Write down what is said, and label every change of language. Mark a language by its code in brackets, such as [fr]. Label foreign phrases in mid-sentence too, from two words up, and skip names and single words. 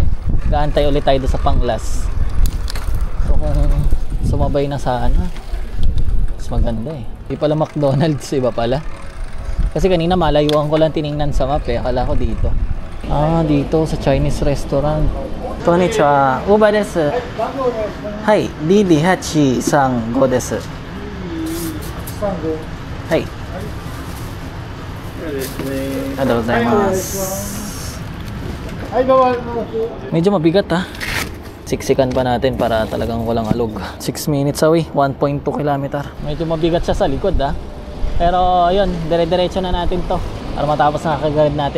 [tl] Gaantay ulit tayo sa pang-last. So kung sumabay na sana, mas maganda eh. Di pala McDonald's, iba pala. Kasi kanina malayuan ko lang tiningnan sa map eh. Akala ko dito. Ah, dito sa Chinese restaurant. [ja] こんにちは、ウーバーです。はい、ディディ八三五です. Hai. [tl] Medyo mabigat ha. Siksikan pa natin para talagang walang alog. [en] 6 minutes away, 1.2 km. [tl] Medyo mabigat siya sa likod ha. Pero yun, dire-diretso na natin to para matapos na kagad natin.